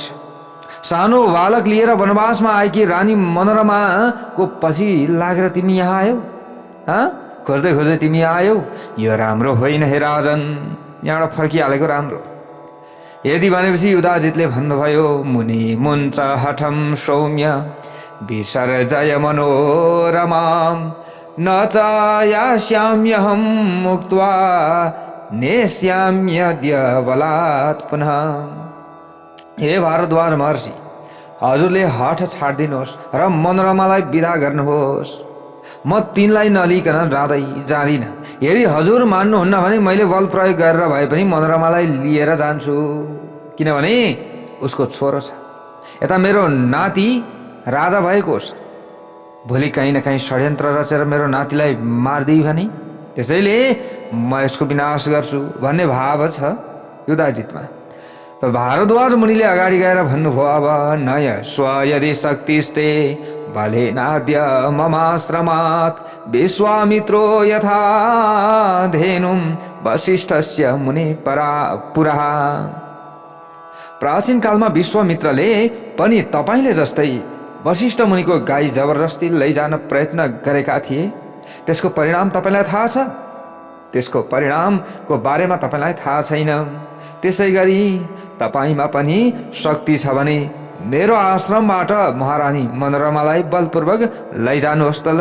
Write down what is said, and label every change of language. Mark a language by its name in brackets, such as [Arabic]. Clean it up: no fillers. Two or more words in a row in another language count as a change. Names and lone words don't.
[Nepali] सानो बालक लिएर वनवासमा आएकी रानी मनोरमाको पछि लागेर तिमी यहाँ आयौ? खोज्दै खोज्दै तिमी आयौ? यो राम्रो होइन हे राजन, यहाँबाट फर्किहालेको राम्रो। यदि भनेपछि युधाजितले भन्नुभयो, [Sanskrit] मुनि मुञ्च हठम सौम्य विसर्जय मनोरमां न चायास्याम्यहं मुक्त्वा नेस्याम्यद्य बलात् पुनः। [Nepali] हे भारद्वाज महर्षि, हजुरले हठ छाड्दिनुहोस् र मनोरमालाई विदा गर्नुहोस्। म तिनलाई नलिकन जाँदिन। यदि हजुर मान्नुहुन्न भने मैले बल प्रयोग गरेर भए पनि मनोरमालाई लिएर जान्छु, किनभने उसको छोरो छ। यता मेरो नाति राजा भएको छ, भोलि कहीँ न कहीँ षड्यन्त्र रचेर मेरो नातिलाई मारिदिए भने त्यसैले म यसको विनाश गर्छु भन्ने भाव छ युधाजितमा। त भारद्वाज मुनिले अगाडि गएर भन्नुभयो, [Sanskrit] अब नय स्व यदि शक्तिस्ते बलेनाद्य ममाश्रमात् विश्वामित्रो यथा धेनुं वसिष्ठस्य मुनि पुरः। [Nepali] प्राचीन कालमा विश्वामित्रले पनि तपाईले जस्तै वशिष्ठ मुनिको गाई जबरजस्ती लैजान प्रयत्न गरेका थिए। त्यसको परिणाम तपाईलाई थाहा छ? त्यसको परिणामको बारेमा तपाईलाई थाहा छैन। त्यसै गरी तपाईमा पनि शक्ति छ भने मेरो आश्रमबाट महारानी मनोरमालाई बलपूर्वक लैजानुहोस् त ल।